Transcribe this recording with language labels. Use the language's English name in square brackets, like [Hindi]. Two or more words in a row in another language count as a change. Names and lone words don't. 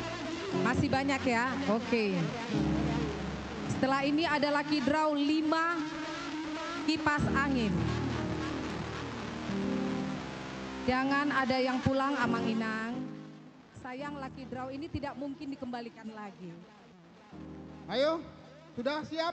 [Indonesian] Masih banyak ya. Oke. Setelah ini ada [English] lucky draw [Indonesian] 5 kipas angin. Jangan ada yang pulang Amang Inang. Sayang [English] lucky draw [Indonesian] ini tidak mungkin dikembalikan lagi. Ayo, sudah siap?